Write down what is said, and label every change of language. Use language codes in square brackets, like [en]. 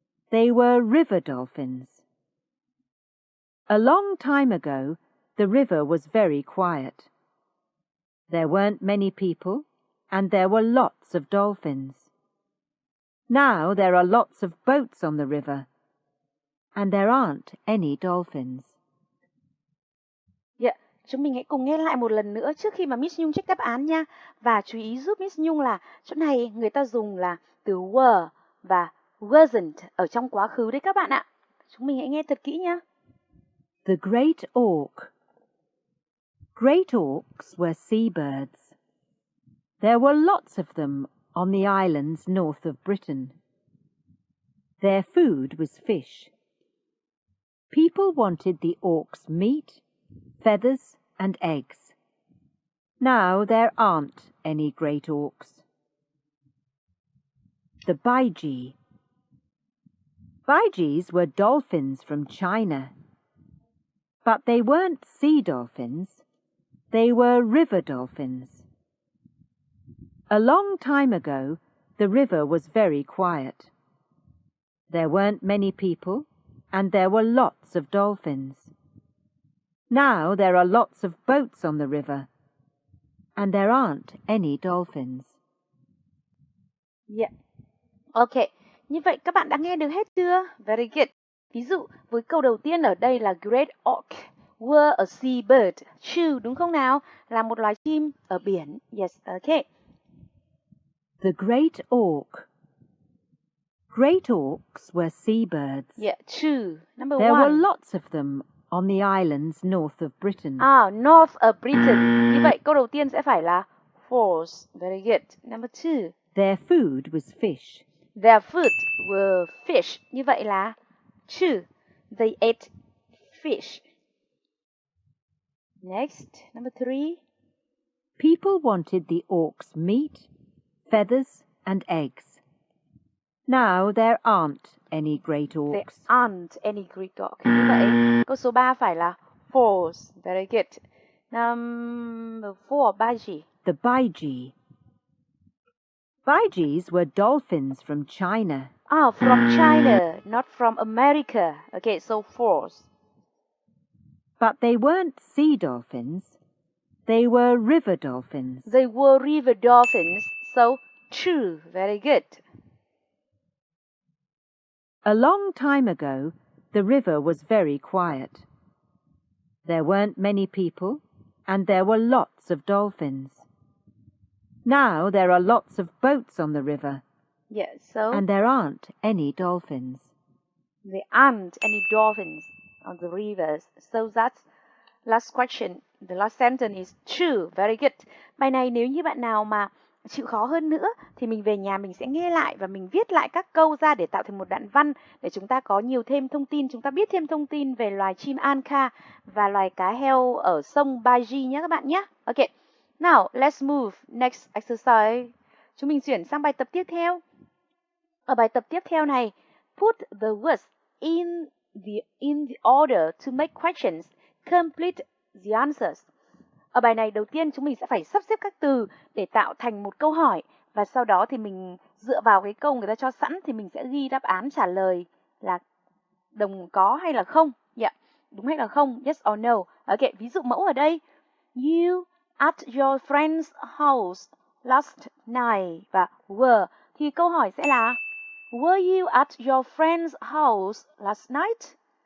[en] They were river dolphins. A long time ago, the river was very quiet. There weren't many people, and there were lots of dolphins. Now there are lots of boats on the river, and there aren't any dolphins. Yeah. [vi] Chúng mình hãy cùng nghe lại một lần nữa trước khi mà Miss Nhung check đáp án nha. Và chú ý giúp Miss Nhung là chỗ này người ta dùng là từ were và wasn't ở trong quá khứ đấy các bạn ạ. Chúng mình hãy nghe thật kỹ nha. [en] The Great Auk. Great auks were seabirds. There were lots of them on the islands north of Britain. Their food was fish. People wanted the auk's meat, feathers and eggs. Now there aren't any great auks. The Baiji. Baijis were dolphins from China. But they weren't sea dolphins. They were river dolphins. A long time ago, the river was very quiet. There weren't many people, and there were lots of dolphins. Now there are lots of boats on the river, and there aren't any dolphins. Yeah. [vi] Ok, như vậy các bạn đã nghe được hết chưa? [en] Very good. [vi] Ví dụ, với câu đầu tiên ở đây là Great Auk [en] were a seabird. [vi] True, đúng không nào? Là một loài chim ở biển. [en] Yes, ok. The Great Auk. Great auks were seabirds. Yeah, true. Number There one. were lots of them on the islands north of Britain. North of Britain. [vi] Như vậy câu đầu tiên sẽ phải là false. [en] Very good. Number two. Their food was fish. Their food were fish. [vi] Như vậy là [en] true. They ate fish. Next, number three. People wanted the auk's meat, feathers and eggs. Now there aren't any great There auks. aren't any Greek dog. [vi] Như vậy, câu số 3 phải là false. [en] Very good. Number 4, Baiji. The Baiji. Baijis were dolphins from China. From China, not from America. Okay, so false. But they weren't sea dolphins. They were river dolphins. They were river dolphins, so true. Very good. A long time ago, the river was very quiet. There weren't many people, and there were lots of dolphins. Now there are lots of boats on the river, Yeah, so and there aren't any dolphins. there aren't any dolphins on the rivers. So that's last question. The last sentence is true. Very good. [vi] Bài này nếu như bạn nào mà chịu khó hơn nữa thì mình về nhà mình sẽ nghe lại và mình viết lại các câu ra để tạo thành một đoạn văn để chúng ta có nhiều thêm thông tin, chúng ta biết thêm thông tin về loài chim Anka và loài cá heo ở sông Baiji nhé các bạn nhé. [en] Ok. Now, let's move next exercise. [vi] Chúng mình chuyển sang bài tập tiếp theo. Ở bài tập tiếp theo này, [en] put the words in the order to make questions. Complete the answers. [vi] Ở bài này đầu tiên chúng mình sẽ phải sắp xếp các từ để tạo thành một câu hỏi và sau đó thì mình dựa vào cái câu người ta cho sẵn thì mình sẽ ghi đáp án trả lời là đồng có hay là không. Yeah, đúng hay là không, [en] yes or no. [vi] Ok, ví dụ mẫu ở đây. [en] You at your friend's house last night và were [vi] thì câu hỏi sẽ là [en] were you at your friend's house last night?